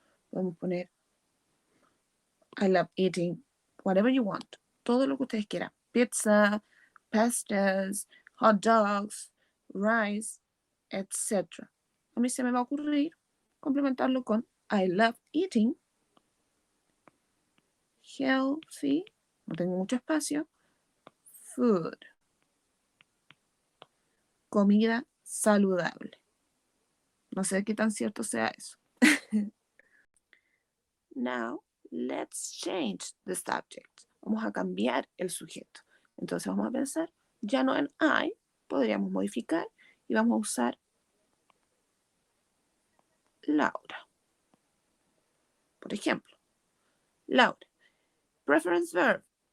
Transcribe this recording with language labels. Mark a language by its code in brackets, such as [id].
[es] Podemos poner [en] I love eating whatever you want. [es] Todo lo que ustedes quieran. [en] Pizza, pastas, hot dogs, rice, etc. [es] A mí se me va a ocurrir complementarlo con [en] I love eating healthy, [es] no tengo mucho espacio, food. Comida saludable. No sé qué tan cierto sea eso. [en] Now, let's change the subject. [es] vamos a cambiar el sujeto. Entonces vamos a pensar, ya no en I, podríamos modificar y vamos a usar Laura. Por ejemplo, Laura. Preference verb.